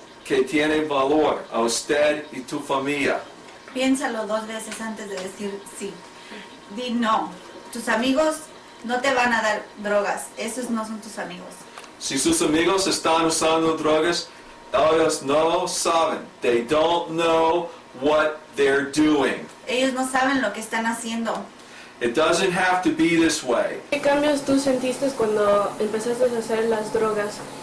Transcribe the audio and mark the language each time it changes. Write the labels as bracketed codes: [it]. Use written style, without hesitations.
[es] que tiene valor a usted y tu familia. Piénsalo 2 veces antes de decir sí. Di no. Tus amigos no te van a dar drogas. Esos no son tus amigos. Si sus amigos están usando drogas, ellos no lo saben. [en] They don't know what they're doing. [es] Ellos no saben lo que están haciendo. [en] It doesn't have to be this way. [es] ¿Qué cambios tú sentiste cuando empezaste a hacer las drogas?